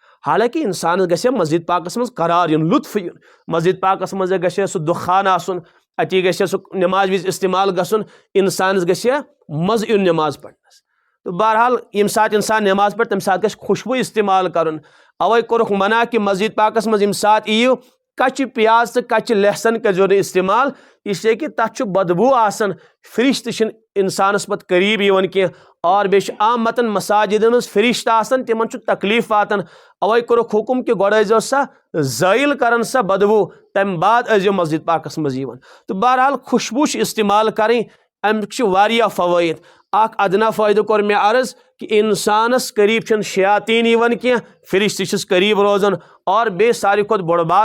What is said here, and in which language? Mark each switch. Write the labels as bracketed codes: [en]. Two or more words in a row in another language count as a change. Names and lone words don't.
[ks] حالانکہ انسان گژھِ مسجد پاکس مز قرار یُن لطف یُن مسجد پاکس مز گژھِ سُہ دُخان آسُن اتی گژھِ سُہ نماز وز استعمال گژھُن انسانس گژھِ مزٕ یُن نماز پرنس تو بہرحال ییٚمہِ ساتہٕ انسان نماز پرِ تمہِ ساتہٕ گژھِ خوشبو استعمال کرُن اوے کوٚرُکھ منع کہ مسجد پاکس مز ییٚمہِ ساتہٕ یِیِو کچہِ پیاز تہٕ کچہِ لہسن کٔرزیٚو نہٕ استعمال [ur] اس لیے کہ [ks] تتھ چھُ بدبو آسان فرش تہِ چھِنہٕ انسانس پتہٕ قریب یِوان کینٛہہ اور بیٚیہِ چھُ عامتن مساجدن منٛز فرش تہِ آسان تِمن چھُ تکلیف واتان اوے کوٚرُکھ حکم کہ گۄڈٕ ٲسۍزیٚو سا زٲیِل کران سا بدبو تمہِ بعد ٲسۍزیٚو مسجد پاکس منٛز یِوان تہٕ بہرحال خوشبو چھِ استعمال کرٕنۍ امیُک چھِ واریاہ فوٲیِد اکھ ادنا فٲیدٕ کوٚر مےٚ عرض کہ انسانس قریب چھنہٕ شیاطیٖن یِوان کینٛہہ فرش تہِ چھِس قریب روزان اور بیٚیہِ ساروی کھۄتہٕ بوٚڑ بار